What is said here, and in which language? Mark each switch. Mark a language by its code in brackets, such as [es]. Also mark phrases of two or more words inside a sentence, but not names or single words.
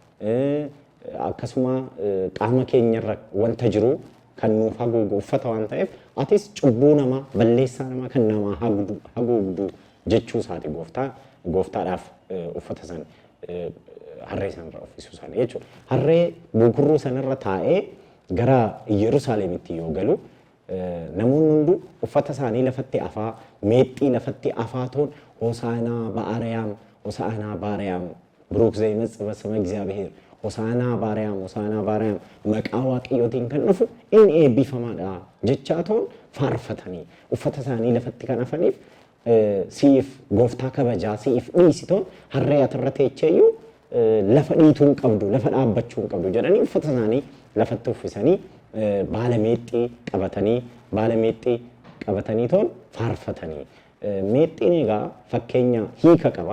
[om] Akkasuma qaama keenyarra wanta jiru kan nuuf haguugu uffata waan ta'eef atis cubbuu namaa balleessaa namaa kan namaa haguugdu jechuu isaati gooftaadhaaf uffata san harree sanarra uffisuu isaanii jechuudha. Harree bukurruu sanarra taa'ee gara Yerusaalemitti yoo galu namoonni hundu uffata isaanii lafatti afaa meexxii lafatti afaa [gez] toon ሆሳዕና በአርያም ሆሳዕና በአርያም ብሩክ ዘይመጽእ በስመ እግዚአብሔር ሆሳዕና ባሪያም መቃ waaqayyootiin [om] kan dhufu inni eebbifamaadha jechaatoon faarfatanii uffata isaanii lafatti kan afaniif siif gooftaa kabajaa siif dhiisitoon harree atirra teecheeyyuu lafa dhiituun qabdu lafa dhaabbachuun qabdu jedhanii uffata isaanii lafatti uffisanii baala meexxii qabatanii toon faarfatanii meexxiin egaa fakkeenya hiika qaba.